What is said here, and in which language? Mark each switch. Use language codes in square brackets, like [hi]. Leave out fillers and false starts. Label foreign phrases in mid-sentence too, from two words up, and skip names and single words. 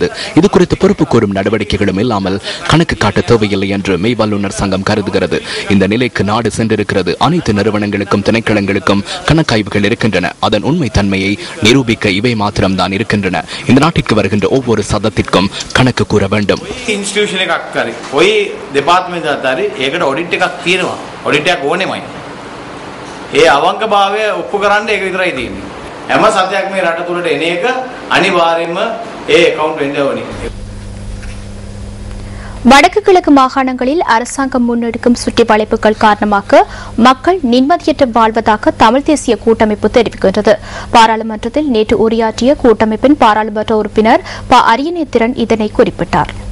[ta] இது குறித்து பொறுப்பு கோரும் நடவடிக்கைகளும் இல்லாமல் கணக்கு காட்ட தேவையில்லை என்று மெய் வல்லுநர் சங்கம் கருதுகிறது. இந்த நிலைக்கு நாடு சென்றிருக்கிறது. அனைத்து நிறுவனங்களுக்கும் திணைக்களங்களுக்கும் கணக்காய்வுகள் இருக்கின்றன. அதன் உண்மை தன்மையை நிரூபிக்க இவை மாத்திரம்தான் இருக்கின்றன. இந்த நாட்டிற்கு வருகின்ற ஒவ்வொரு சதத்திற்கும் கணக்கு கூற வேண்டும். [si] අතරි ඒකට ඔඩිට් එකක් තියෙනවා. ඔඩිට් එකක් ඕනෙමයි. ඒ අවංකභාවය ඔප්පු කරන්න ඒක විතරයි තියෙන්නේ. හැම සත්‍යයක් මේ රට තුලට එන එක අනිවාර්යයෙන්ම ඒ account වෙන්න ඕනේ. [ta] வடக்கு கிழக்கு மாகாணங்களில் அரசாங்கம் முன்னெடுக்கும் சுற்றி வளைப்புகள் காரணமாக மக்கள் நிம்மதியற்ற வாழ்வதாக தமிழ் தேசிய கூட்டமைப்பு தெரிவிக்கின்றது. பாராளுமன்றத்தில் நேற்று உரையாற்றிய கூட்டமைப்பின் பாராளுமன்ற உறுப்பினர் ப. அரியநேத்திரன் இதனை குறிப்பிட்டார்.